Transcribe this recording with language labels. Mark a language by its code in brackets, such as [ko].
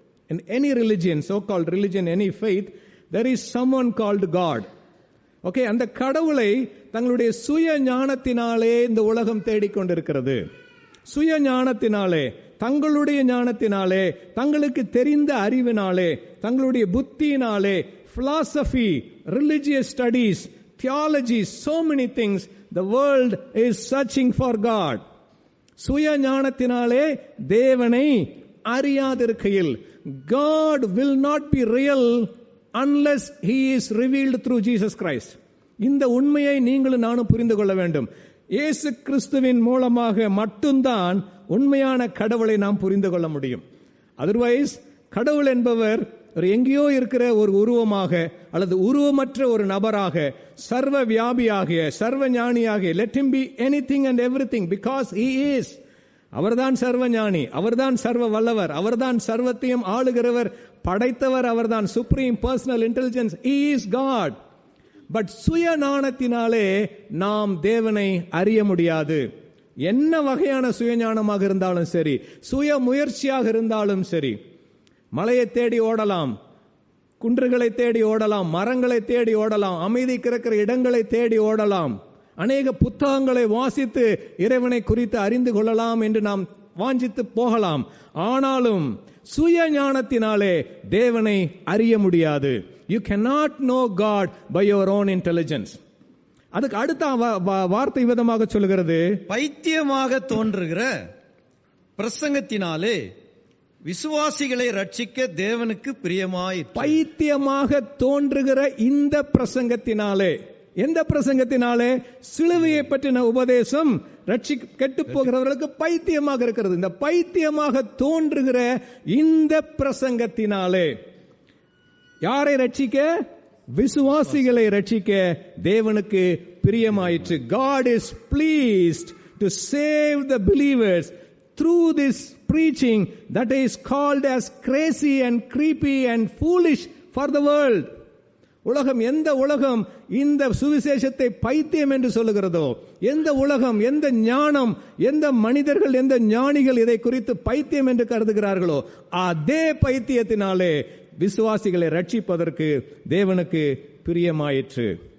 [en] In any religion, so-called religion, any faith, there is someone called God. [ta] Okay, அந்த கடவுளை தங்களுடைய சுய ஞானத்தினாலே இந்த உலகம் தேடிக்கொண்டிருக்கிறது. சுய ஞானத்தினாலே, தங்களுடைய ஞானத்தினாலே, தங்களுக்கு தெரிந்த அறிவினாலே, தங்களுடைய புத்தியினாலே, [en] philosophy, religious studies, theology, so many things, the world is searching for God. [ta] சுய ஞானத்தினாலே தேவனை அறியாதிருக்கையில், [en] God will not be real unless he is revealed through Jesus Christ. [ta] இந்த உண்மையை நீங்களும் நானும் புரிந்து கொள்ள வேண்டும். இயேசு கிறிஸ்துவின் மூலமாக மட்டும்தான் உண்மையான கடவுளை நாம் புரிந்து கொள்ள முடியும். அதர்வைஸ் கடவுள் என்பவர் ஒரு எங்கேயோ இருக்கிற ஒரு உருவமாக அல்லது உருவமற்ற ஒரு நபராக, சர்வ வியாபியாகிய, சர்வ ஞானியாகிய, [en] let him be anything and everything because he is. [ta] அவர்தான் சர்வ ஞானி, அவர்தான் சர்வ வல்லவர், அவர்தான் சர்வத்தையும் ஆளுகிறவர், படைத்தவர், அவர்தான் [en] Supreme personal intelligence, he is God. [ta] But சுய ஞானத்தினாலே நாம் தேவனை அறிய முடியாது. என்ன வகையான சுயஞானமாக இருந்தாலும் சரி, சுய முயற்சியாக இருந்தாலும் சரி, மலையை தேடி ஓடலாம், குன்றுகளை தேடி ஓடலாம், மரங்களை தேடி ஓடலாம், அமைதி கிடக்கிற இடங்களை தேடி ஓடலாம், அநேக புத்தகங்களை வாசித்து இறைவனை குறித்து அறிந்து கொள்ளலாம் என்று நாம் வாஞ்சித்து போகலாம். ஆனாலும் சுய ஞானத்தினாலே தேவனை அறிய முடியாது. [en] You cannot know God by your own intelligence. [ta] அதுக்கு அடுத்த வார்த்தை விதமாக சொல்லுகிறது, பைத்தியமாக தோன்றுகிற பிரசங்கத்தினாலே விசுவாசிகளை ரட்சிக்க தேவனுக்கு பிரியமாயிற்று. பைத்தியமாக தோன்றுகிற இந்த பிரசங்கத்தினாலே, எந்த பிரசங்கத்தினாலே? சிலுவையை பற்றின உபதேசம் கெட்டு போகிறவர்களுக்கு பைத்தியமாக இருக்கிறது. இந்த பைத்தியமாக தோன்றுகிற இந்த பிரசங்கத்தினாலே யாரை ரட்சிக்க? விசுவாசிகளை ரட்சிக்க தேவனுக்கு பிரியமாயிற்று. [en] God is pleased to save the believers through this preaching that is called as crazy and creepy and foolish for the world. [ta] உலகம், எந்த உலகம் இந்த சுவிசேஷத்தை பைத்தியம் என்று சொல்லுகிறதோ, எந்த உலகம், எந்த ஞானம், எந்த மனிதர்கள், எந்த ஞானிகள் இதை குறித்து பைத்தியம் என்று கருதுகிறார்களோ, அதே பைத்தியத்தினாலே விசுவாசிகளை ரட்சிப்பதற்கு தேவனுக்கு பிரியமாயிற்று.